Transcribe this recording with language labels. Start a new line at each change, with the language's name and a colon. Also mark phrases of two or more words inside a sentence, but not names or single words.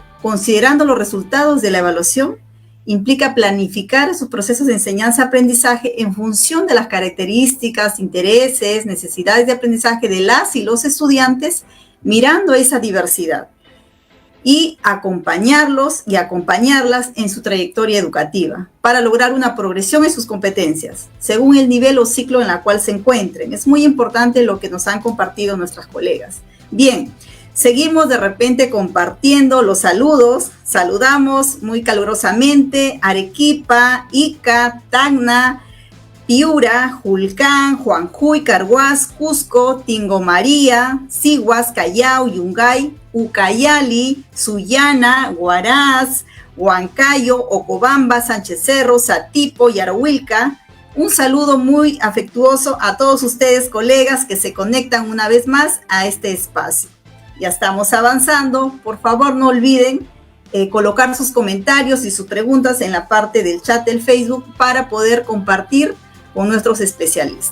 Spanish: considerando los resultados de la evaluación, implica planificar sus procesos de enseñanza-aprendizaje en función de las características, intereses, necesidades de aprendizaje de las y los estudiantes, mirando esa diversidad, y acompañarlos y acompañarlas en su trayectoria educativa para lograr una progresión en sus competencias, según el nivel o ciclo en la cual se encuentren. Es muy importante lo que nos han compartido nuestras colegas. Bien, seguimos de repente compartiendo los saludos. Saludamos muy calurosamente Arequipa, Ica, Tacna, Piura, Julcán, Juanjuy, Carhuaz, Cusco, Tingo María, Siguas, Callao, Yungay, Ucayali, Sullana, Huaraz, Huancayo, Ocobamba, Sánchez Cerro, Satipo, Yarahuilca. Un saludo muy afectuoso a todos ustedes, colegas, que se conectan una vez más a este espacio. Ya estamos avanzando. Por favor, no olviden colocar sus comentarios y sus preguntas en la parte del chat del Facebook para poder compartir con nuestros especialistas.